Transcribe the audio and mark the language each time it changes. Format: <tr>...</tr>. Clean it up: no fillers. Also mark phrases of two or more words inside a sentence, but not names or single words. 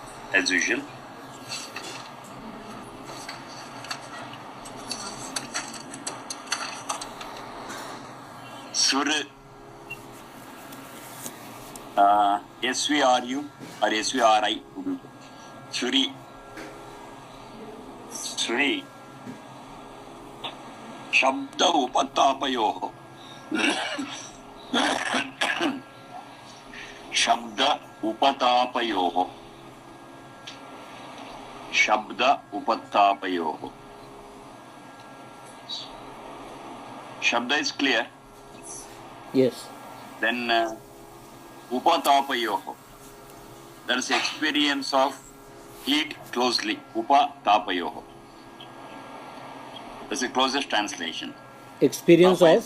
<en>as usual. Sur, SVRU or SVRI. Suri. Suri.</en> <sa>शब्द उपतापयोः. शब्द उपतापयोः. शब्द उपतापयोः.</sa> <en>Shabda is clear. Yes. Then upatapayoho. There is experience of heat closely.</en> <sa>उपतापयोः.</sa> <en>That's the closest translation. Experience of</en>